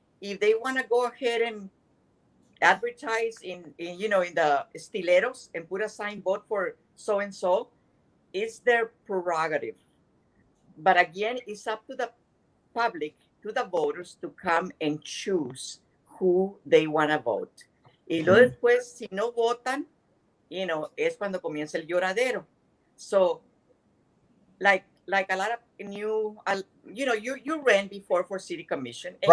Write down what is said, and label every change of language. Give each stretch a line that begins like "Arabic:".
English: If they want to go ahead and advertise in the stileros and put a sign, vote for so and so, it's their prerogative. But again, it's up to the public, to the voters, to come and choose who they want to vote.
Spanish: Y luego después, si no votan, es cuando comienza el lloradero.
English: So, like a lot of you ran before for city commission, and